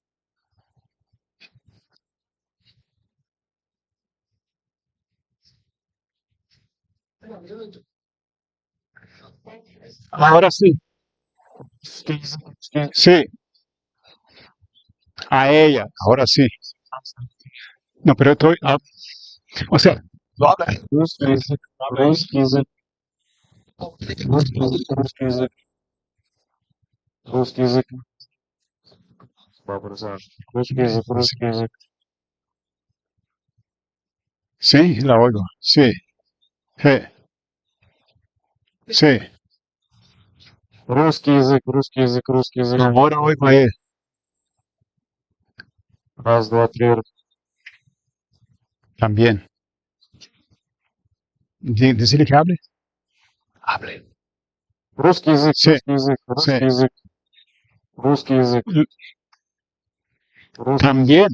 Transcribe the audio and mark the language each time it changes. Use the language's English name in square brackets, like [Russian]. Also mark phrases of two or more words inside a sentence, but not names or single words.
[Spanish] Ahora sí, sí, a ella, ahora sí. No, pero estoy, o sea, lo habla. [Russian] Русский язык, русский язык, русский язык, русский язык, [Spanish] Sí, la oigo. Sí, sí, sí. [Russian] русский язык. [Spanish] Ahora oigo a él [Russian] Раз, два, три. [Spanish] también. Decirle que hable. Hable. [Russian] Русский язык, [Spanish] Sí, [Russian] русский язык, [Spanish] sí. [Russian] русский язык, русский язык, русский язык, [Spanish] También.